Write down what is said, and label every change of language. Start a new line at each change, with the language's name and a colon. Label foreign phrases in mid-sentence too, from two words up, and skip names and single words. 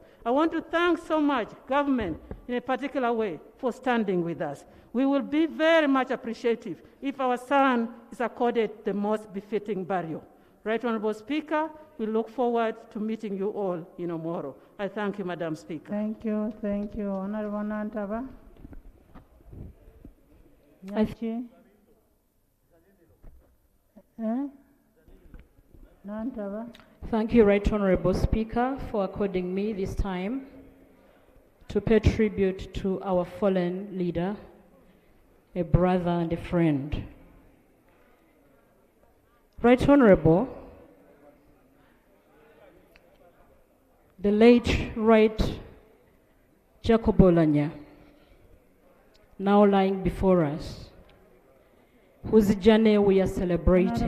English: I want to thank so much government in a particular way for standing with us. We will be very much appreciative if our son is accorded the most befitting burial. Right Honorable Speaker, we look forward to meeting you all in Omoro. I thank you, Madam Speaker. Thank you, thank you. Honorable Nantaba. Nyachi. Nantaba. Thank you, Right Honorable Speaker, for according me this time to pay tribute to our fallen leader, a brother and a friend. Right Honorable, the late Right Jacob Oulanyah, now lying before us, whose journey we are celebrating.